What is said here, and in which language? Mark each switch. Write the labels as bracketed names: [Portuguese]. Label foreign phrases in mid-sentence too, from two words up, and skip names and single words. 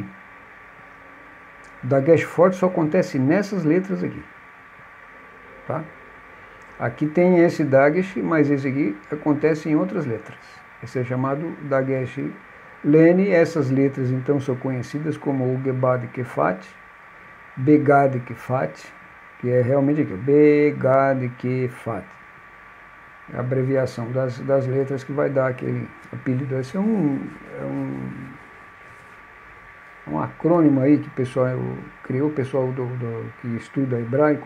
[Portuguese] O dagesh forte só acontece nessas letras aqui. Tá? Aqui tem esse dagesh, mas esse aqui acontece em outras letras. Esse é chamado dagesh lene. Essas letras então são conhecidas como o [Hebrew] gebad kefat, begad kefat, [Portuguese] que é realmente aqui, [Hebrew] begad kefat. [Portuguese] É a abreviação das letras que vai dar aquele apelido. Esse é um acrônimo aí que o pessoal criou, o pessoal que estuda hebraico.